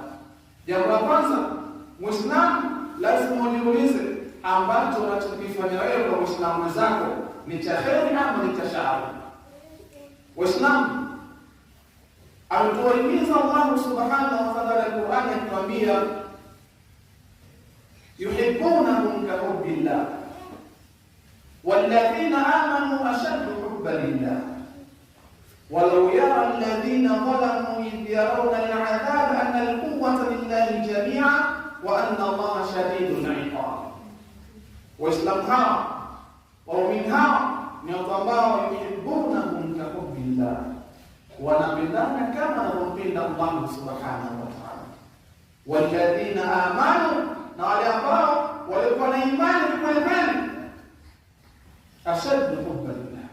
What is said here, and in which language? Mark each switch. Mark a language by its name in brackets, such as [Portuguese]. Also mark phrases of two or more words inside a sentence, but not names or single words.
[Swahili] Jambo la kwanza, Muislamu lazima ujiulize, ambacho unachokifanya wewe kwa Muislamu mwenzako ni cha kheri ama ni cha shari? Waislamu, alituhimiza Allah [Arabic] سبحانه وتعالى [Swahili] Qur'ani akituambia, [Arabic] يحبونهم كحب الله والذين آمنوا أشد حبا لله ولو يرى الذين ظلموا إذ يرون العذاب أن القوة لله جميعا وأن الله شديد العقاب. [Swahili] Waislamu hawa, waumini hawa ni watu ambao [Arabic] يحبونهم كحب الله, [Swahili] wanapendana kama anavyopenda Allah [Arabic] سبحانه وتعالى. والذين آمنوا, [Swahili] na wale ambao walikuwa na imani kweli kweli, [Arabic] أشد حبا لله.